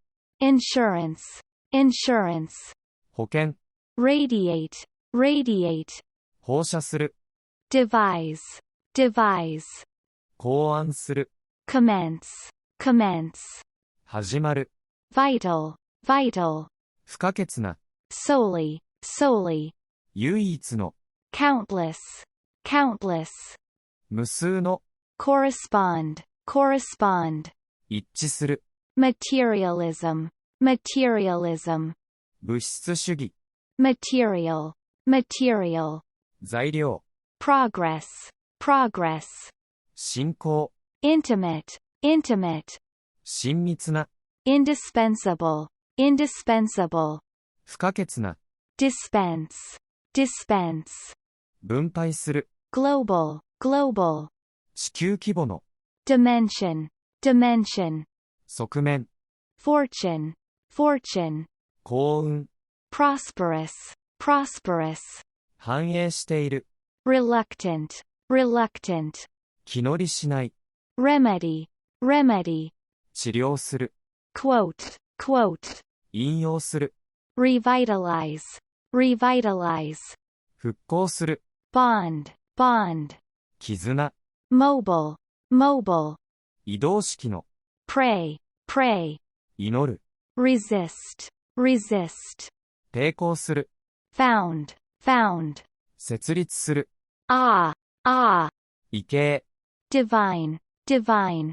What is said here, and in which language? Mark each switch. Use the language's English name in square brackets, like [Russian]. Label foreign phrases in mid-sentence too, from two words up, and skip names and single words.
[English] insurance, insurance, [Japanese] 保険、 [English] radiate, radiate, [Japanese] 放射する、 [English] devise, devise, [Japanese] 考案する、 [English] commence, commence, [Japanese] 始まる、 [English] vital, vital, [Japanese] 不可欠な、 [English] solely, solely, [Japanese] 唯一の、 [English] countless, countless, [Japanese] 無数の、 [English] correspond, correspond, [Japanese] 一致する、 [English] materialism, materialism, [Japanese] 物質主義、 [English] material, material, [Japanese] 材料、 [English] progress, progress, [Japanese] 信仰、 [English] intimate, intimate, [Japanese] 親密な、 [English] indispensable, indispensable, [Japanese] 不可欠な、 [English] dispense, dispense, [Japanese] 分配する、 [English] global, global, [Japanese] 地球規模の、 [English] dimension, dimension, [Japanese] 側面、 [English] fortune, fortune, [Japanese] 幸運、 [English] prosperous, prosperous, [Japanese] 繁栄している、 [English] reluctant, reluctant, [Japanese] 気乗りしない、 [English] remedy, remedy, [Japanese] 治療する、 [English] quote, quote, [Japanese] 引用する、 [English] revitalize, revitalize, [Japanese] 復興する、 [English] bond, bond, [Japanese] 絆、 [English] mobile, mobile, [Japanese] 移動式の、 [English] pray, pray, [Japanese] 祈る、 [English] resist, resist, [Japanese] 抵抗する、 [English] found, found, [Japanese] 設立する、 ah, ah, 異形、 [English] divine, divine,